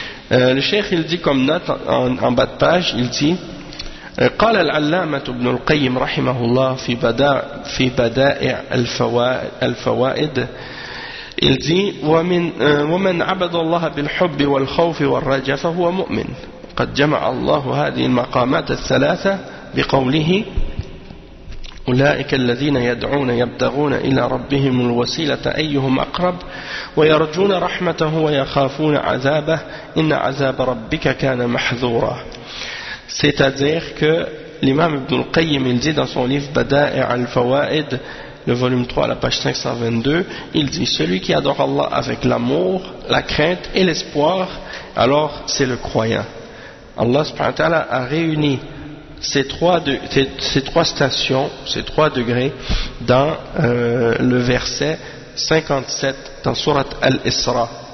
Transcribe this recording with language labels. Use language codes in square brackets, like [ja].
[fr] Le cheikh il dit comme note en bas de page, il dit [ar] قال العلامة ابن القيم رحمه الله في بدائع الفوائد [fr] il dit [ar] ومن عبد الله بالحب والخوف والرجاء فهو مؤمن قد جمع الله هذه المقامات الثلاثة بقوله أولئك الذين يدعون يبتغون إلى ربهم الوسيلة أيهم أقرب ويرجون رحمته ويخافون عذابه إن عذاب ربك كان محذورا. [fr] C'est-à-dire que l'imam Ibn al-Qayyim il dit dans son livre Bada'i' al-Fawa'id, le volume 3 à la page 522, il dit celui qui adore Allah avec l'amour, la crainte et l'espoir, alors c'est le croyant. Allah subhanahu wa ta'ala a réuni ces trois degrés dans le verset 57 dans surat Al-Isra.